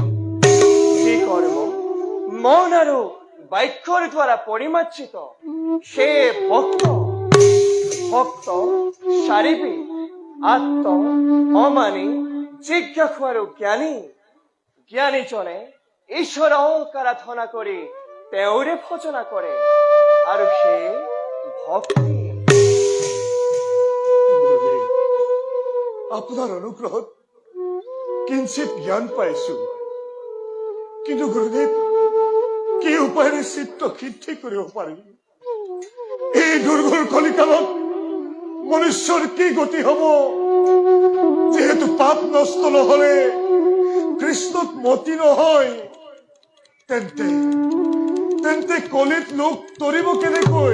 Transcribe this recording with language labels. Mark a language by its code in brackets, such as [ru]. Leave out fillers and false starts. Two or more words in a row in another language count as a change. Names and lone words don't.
[as] যি কৰ্ম মন আৰু বাক্যৰ দ্বাৰা পৰিমাৰ্জিত সেয়ে ভক্ত। ভক্ত শাৰীৰিক, আত্ম অমানি, জিজ্ঞাসু আৰু জ্ঞানী। জ্ঞানীজনে ঈশ্বৰক আৰাধনা কৰি তেওঁৰে ভজনা কৰে আৰু সেয়ে ভক্তি। গুরুদেব, আপনার অনুগ্রহত কিঞ্চিত জ্ঞান পাইছো, কিন্তু গুরুদেব কি উপায়েৰে চিত্ত সিদ্ধি কৰিব পাৰি? এই দুৰ্ঘৰ কলিকালত মনুষ্যৰ কি গতি হব? যেহেতু পাপ নষ্ট নহলে কৃষ্ণত মতি নহয়, তেন্তে তেন্তে কলিত লোক তৰিব কেনেকৈ?